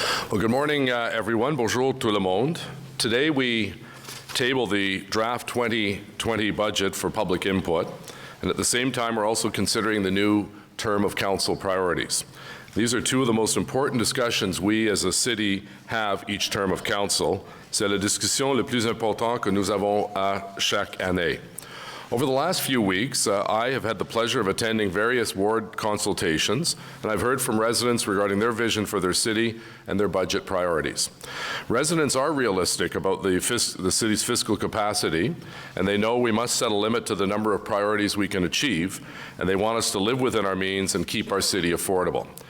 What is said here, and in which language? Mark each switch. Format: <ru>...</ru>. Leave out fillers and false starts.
<en>Well, good morning, everyone.</en> <fr>Bonjour tout le monde.</fr> <en>Today we table the draft 2020 budget for public input, and at the same time we're also considering the new term of council priorities. These are two of the most important discussions we as a city have each term of council.</en> <fr>C'est la discussion le plus important que nous avons à chaque année.</fr> <en>Over the last few weeks, I have had the pleasure of attending various ward consultations, and I've heard from residents regarding their vision for their city and their budget priorities. Residents are realistic about the city's fiscal capacity, and they know we must set a limit to the number of priorities we can achieve, and they want us to live within our means and keep our city affordable.</en>